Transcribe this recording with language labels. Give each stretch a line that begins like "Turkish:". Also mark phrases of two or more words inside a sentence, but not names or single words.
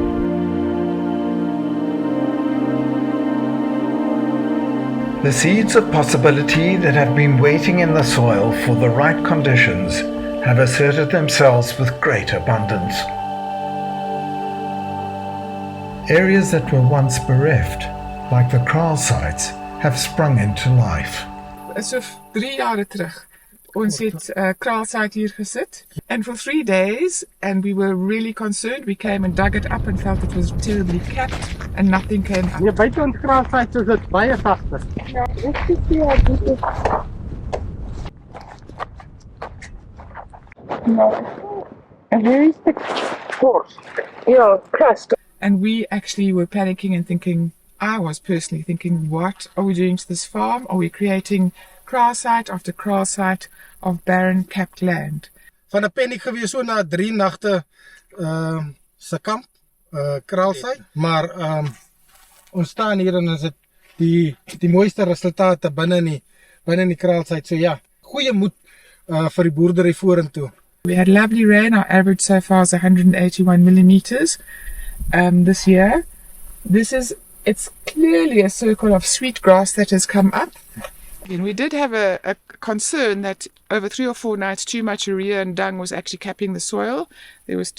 English: The seeds of possibility that have been waiting in the soil for the right conditions have asserted themselves with great abundance. Areas that were once bereft, like the kraal sites, have sprung into life.
Afrikaans: So 3 jaar terug, ons het kraalsite hier gesit,
English: and for 3 days, and we were really concerned. We came and dug it up and felt it was terribly capped and nothing came up.
Afrikaans: Ja, buite ons kraalsite is dit baie sagter. Ja, ek sê dit is.
English: A very thick coarse, crust. And we actually were panicking and thinking, I was personally thinking, what are we doing to this farm? Are we creating kraal site after kraal site of barren capped land?
Afrikaans: Van 'n paniek gewees so na 3 nagte se kamp kraalsite, maar ons staan hier en ons het die mooiste resultate binne in die kraalsite. So ja, goeie moed vir die boerdery vorentoe.
English: We had lovely rain. Our average so far is 181 millimeters this year. It's clearly a circle of sweet grass that has come up. And we did have a concern that over 3 or 4 nights too much urea and dung was actually capping the soil.